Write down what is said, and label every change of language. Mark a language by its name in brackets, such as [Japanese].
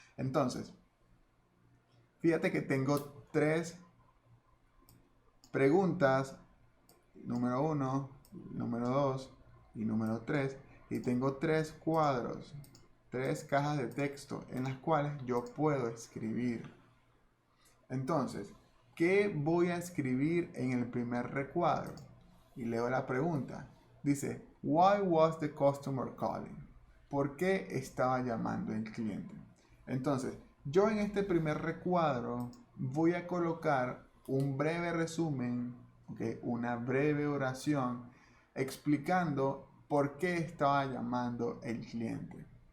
[Spanish] Entonces, fíjate que tengo 3 preguntas, número 1, número 2 y número 3, y tengo 3 cuadros, 3 cajas de texto en las cuales yo puedo escribir. Entonces, ¿qué voy a escribir en el primer recuadro? Y leo la pregunta. Dice, [English] why was the customer calling? [Spanish] ¿Por qué estaba llamando el cliente? Entonces, yo en este primer recuadro voy a colocar un breve resumen, ¿okay? Una breve oración explicando por qué estaba llamando el cliente.